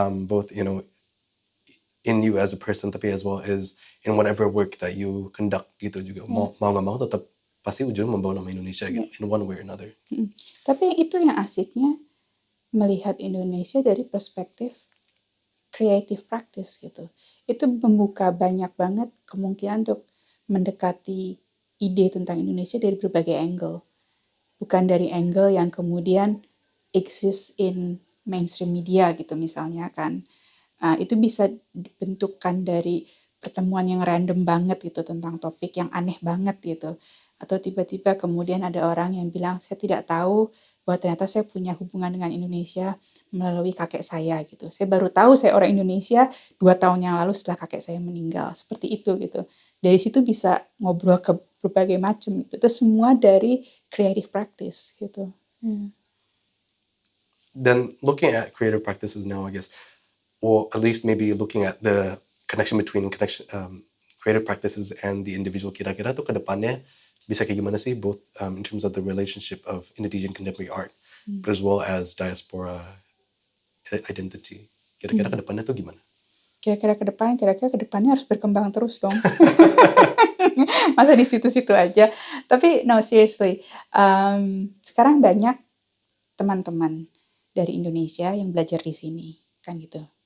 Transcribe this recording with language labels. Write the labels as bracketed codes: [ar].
[en] Both in you as a person, [id] tapi [en] as well as in whatever work that you conduct [id] gitu juga. Mau nggak mau tetap pasti ujungnya membawa nama Indonesia gitu, [en] in one way or another. [id] Tapi itu yang asiknya melihat Indonesia dari perspektif creative practice gitu. Itu membuka banyak banget kemungkinan untuk mendekati ide tentang Indonesia dari berbagai angle. Bukan dari angle yang kemudian [en] exist in mainstream media [id] gitu misalnya kan. Itu bisa dibentukkan dari pertemuan yang random banget gitu tentang topik yang aneh banget gitu. Atau tiba-tiba kemudian ada orang yang bilang, saya tidak tahu bahwa ternyata saya punya hubungan dengan Indonesia melalui kakek saya gitu. Saya baru tahu saya orang Indonesia 2 tahun yang lalu setelah kakek saya meninggal. Seperti itu gitu. Dari situ bisa ngobrol ke berbagai macam gitu. Itu semua dari creative practice gitu. [en] Then looking at creative practices now, I guess, or at least maybe looking at the connection between creative practices and the individual, [id] kira-kira tuh ke depannya bisa kayak gimana sih, [en] both in terms of the relationship of Indonesian contemporary art, but as well as diaspora identity. [id] Kira-kira ke depannya tuh gimana? Kira-kira ke depannya harus berkembang terus dong. Masa di situ-situ aja. Tapi [en] no, seriously, [id] sekarang banyak teman-teman dari Indonesia yang belajar di sini, kan gitu.